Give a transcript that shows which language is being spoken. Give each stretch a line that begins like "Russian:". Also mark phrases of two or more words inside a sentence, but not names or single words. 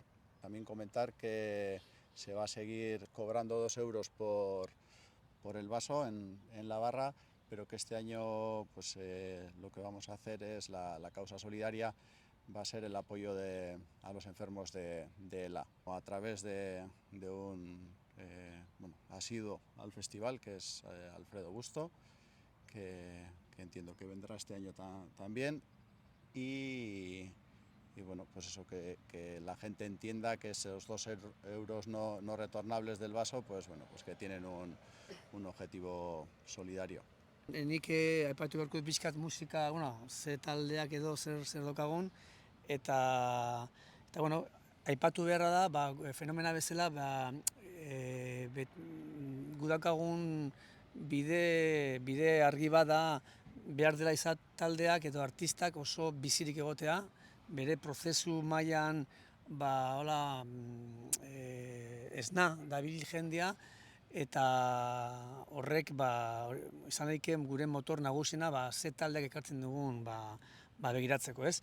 Spanish: También comentar que se va a seguir cobrando 2 euros por el vaso en la barra, pero que este año pues, lo que vamos a hacer es la causa solidaria, va a ser el apoyo a los enfermos de ELA, a través de un asiduo al festival, que es Alfredo Busto, que entiendo que vendrá este año también. Y bueno, pues eso, que la gente entienda que esos 2 euros no retornables del vaso, pues bueno, pues que tienen un objetivo solidario.
Basque: Nik aipatu beharko pixkat musika, ze taldeak edo zer dokagun, eta bueno, aipatu beharra da, Fenomena bezala, gudakagun bide argi bada, behar dela izan taldeak edo artistak oso bizirik egotea, bere prozesu mailan esna dabil jendea, eta horrek izan daike gure motor nagusina ze taldeak ekartzen dugun begiratzeko, ez?